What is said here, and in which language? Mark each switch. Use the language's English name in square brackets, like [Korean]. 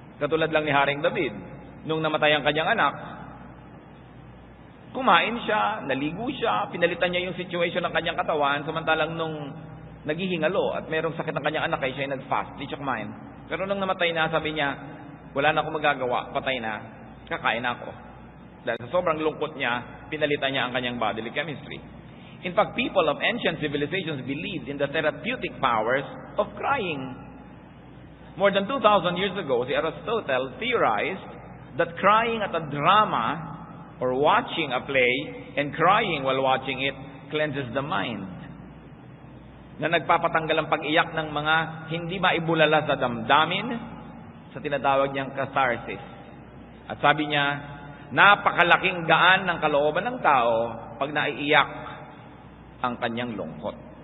[Filipino] Katulad lang ni Haring David. Nung namatay ang kanyang anak, kumain siya, naligo siya, pinalitan niya yung situation ng kanyang katawan, samantalang nung naghihingalo at merong sakit ng kanyang anak, ay siya ay nag-fast, di siya kumain. Pero nung namatay na, sabi niya, wala na akong magagawa, patay na, kakain ako. Dahil sa sobrang lungkot niya, pinalitan niya ang kanyang bodily chemistry. [English] In fact, people of ancient civilizations believed in the therapeutic powers of crying. More than 2,000 years ago, si Aristotle theorized that crying at a drama or watching a play and crying while watching it cleanses the mind. [Filipino] Na nagpapatanggal ang pag-iyak ng mga hindi maibulala sa damdamin, sa tinatawag niyang catharsis. At sabi niya, napakalaking gaan ng kalooban ng tao pag naiiyak ang kanyang lungkot.